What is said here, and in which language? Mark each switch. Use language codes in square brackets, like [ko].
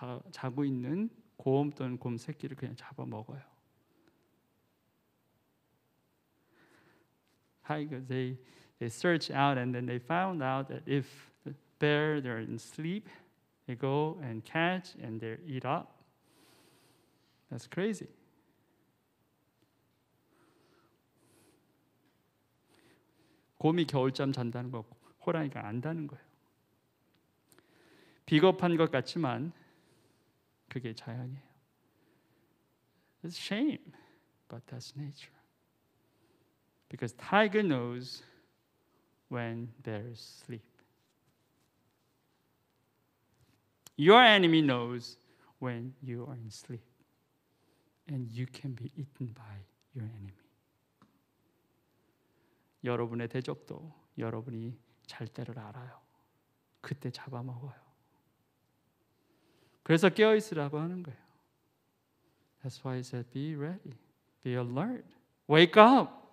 [ko] 자고 있는 곰 또는 곰 새끼를 그냥 잡아먹어요. [en] Tigers, they search out and then they found out that if the bear they're in sleep, they go and catch and they eat up. That's crazy. [ko] 곰이 겨울잠 잔다는 거 호랑이가 안다는 거예요. 비겁한 것 같지만 그게 자연이에요. [en] It's shame, but that's nature. Because tiger knows when bears sleep. Your enemy knows when you are in sleep. And you can be eaten by your enemy. [ko] 여러분의 대적도 여러분이 잘 때를 알아요. 그때 잡아먹어요. 그래서 깨어있으라고 하는 거예요. [en] That's why he said, be ready, be alert, wake up.